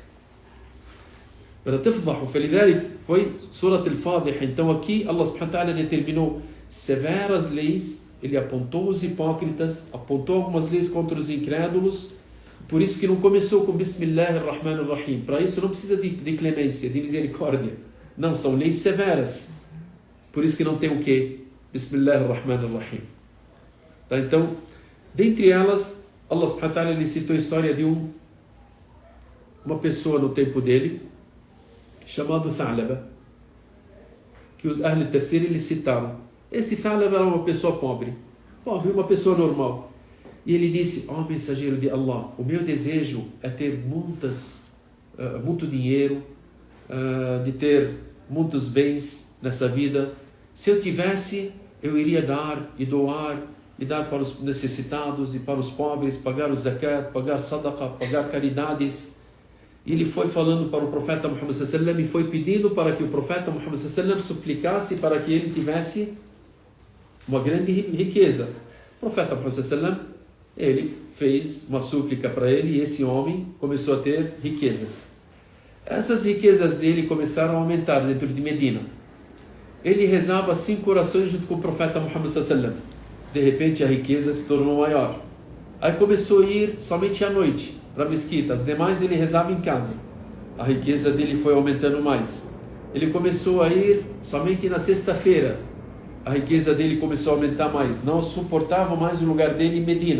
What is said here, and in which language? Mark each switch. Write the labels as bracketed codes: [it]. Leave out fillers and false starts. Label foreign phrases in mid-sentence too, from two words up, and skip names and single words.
[pt] Foi Surat al-Fadhiha. Então aqui Allah [ar] سبحانه وتعالى [pt] determinou severas leis, ele apontou os hipócritas, apontou algumas leis contra os incrédulos. Por isso que não começou com Bismillahirrahmanirrahim. Para isso não precisa de clemência, de misericórdia. Não, são leis severas. Por isso que não tem o quê? Bismillahirrahmanirrahim. Tá? Então, dentre elas, Allah [ar] سبحانه وتعالى [pt] ele citou a história de uma pessoa no tempo dele, chamado Tha'laba, que os [ar] أهل التفسير [pt] eles citaram. Esse Tha'laba era uma pessoa pobre, uma pessoa normal. E ele disse, mensageiro de Allah, o meu desejo é ter muito dinheiro, de ter muitos bens nessa vida. Se eu tivesse, eu iria dar e doar, e dar para os necessitados e para os pobres, pagar o zakat, pagar sadaqa, pagar caridades. E ele foi falando para o profeta Muhammad [ar] صلى الله عليه وسلم [pt] e foi pedindo para que o profeta Muhammad [ar] صلى الله عليه وسلم [pt] suplicasse para que ele tivesse uma grande riqueza. O profeta Muhammad [ar] صلى الله عليه وسلم [pt] ele fez uma súplica para ele e esse homem começou a ter riquezas. Essas riquezas dele começaram a aumentar dentro de Medina. Ele rezava 5 orações junto com o profeta Muhammad [ar] صلى الله عليه وسلم. [pt] De repente a riqueza se tornou maior. Aí começou a ir somente à noite para a mesquita. As demais ele rezava em casa. A riqueza dele foi aumentando mais. Ele começou a ir somente na sexta-feira. A riqueza dele começou a aumentar mais. Não suportava mais o lugar dele em Medina.